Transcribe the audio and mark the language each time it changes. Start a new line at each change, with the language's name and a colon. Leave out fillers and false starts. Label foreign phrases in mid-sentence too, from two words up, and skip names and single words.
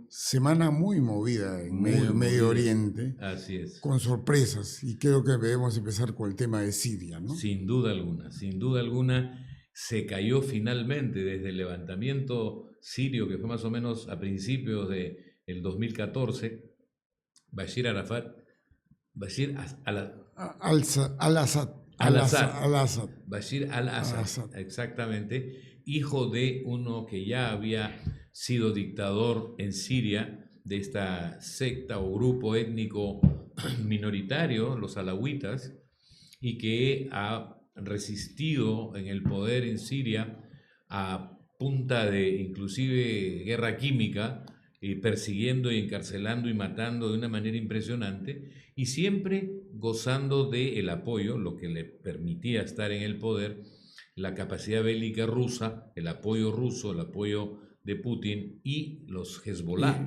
Spanish: Semana muy movida en Muy Medio movida. Oriente, Así es. con sorpresas, y creo que debemos empezar con el tema de Siria, ¿no? Sin duda alguna, sin duda alguna, se cayó finalmente desde el levantamiento sirio, que fue más o menos a principios del 2014, Bashir Arafat, Bashir Al-Assad, al-Assad, Al-Assad, Bashir al-Assad, Assad. exactamente, hijo de uno que ya había sido dictador en Siria, de esta secta o grupo étnico minoritario, los alawitas, y que ha resistido en el poder en Siria a punta de inclusive guerra química, persiguiendo y encarcelando y matando de una manera impresionante, y siempre gozando del apoyo, lo que le permitía estar en el poder, la capacidad bélica rusa, el apoyo ruso, el apoyo de Putin y los Hezbollah.